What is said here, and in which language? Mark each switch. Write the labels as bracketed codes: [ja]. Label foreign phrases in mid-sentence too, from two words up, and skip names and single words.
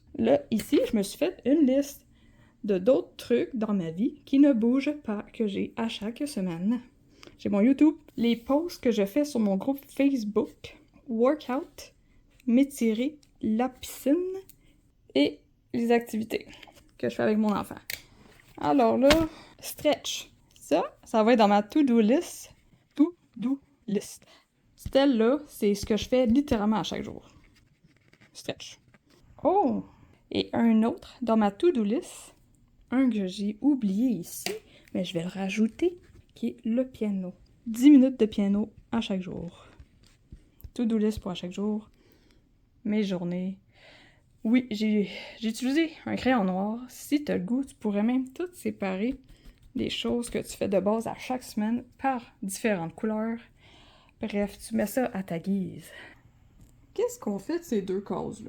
[fr] Là, ici, je me suis fait une liste de d'autres trucs dans ma vie qui ne bougent pas, que j'ai à chaque semaine. J'ai mon YouTube, les posts que je fais sur mon groupe Facebook, workout, m'étirer, la piscine et les activités que je fais avec mon enfant. Alors là, stretch. Ça va être dans ma [en] to-do list. To-do list. [fr] Celle-là, c'est ce que je fais littéralement à chaque jour. Stretch. Oh! Et un autre dans ma [en] to-do list, [fr] un que j'ai oublié ici, mais je vais le rajouter, qui est le piano. 10 minutes de piano à chaque jour. [en] To-do list [fr] pour à chaque jour. Mes journées. Oui, j'ai utilisé un crayon noir. Si tu as le goût, tu pourrais même tout séparer des choses que tu fais de base à chaque semaine par différentes couleurs. Bref, tu mets ça à ta guise. Qu'est-ce qu'on fait de ces deux cases-là?